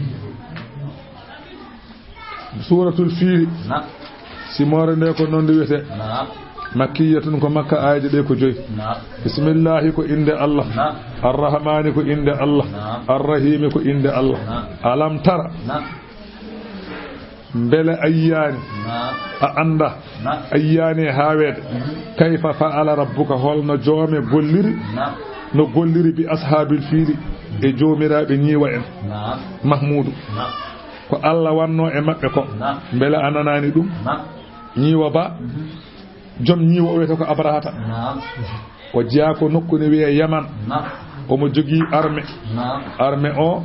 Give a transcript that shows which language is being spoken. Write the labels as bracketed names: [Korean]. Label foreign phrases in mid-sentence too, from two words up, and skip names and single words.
[Arabic] سورة الفيل [Fula] simore nde ko noon nde wiyete makkiyatun ko makka aaje ɗe ko joyi bismillahi ko inde Allah arrahmani ko inde Allah arrahimi ko inde Allah [Arabic] ألم تر [Fula] mbele ayyani a anda ayyani hawede [Arabic] كيف فعل ربك [Fula] holno joome golliri no golliri [Arabic] بأصحاب [Fula] fiili e joomiraɓe ñiiwa en mahmoudou ko Allah wanno e maɓɓe ko mbele ananani ɗum ñiiwa ba jom ñiwo o wiyete ko abrahata o jeeya ko nokku ne wiye yaman omo jogii armée o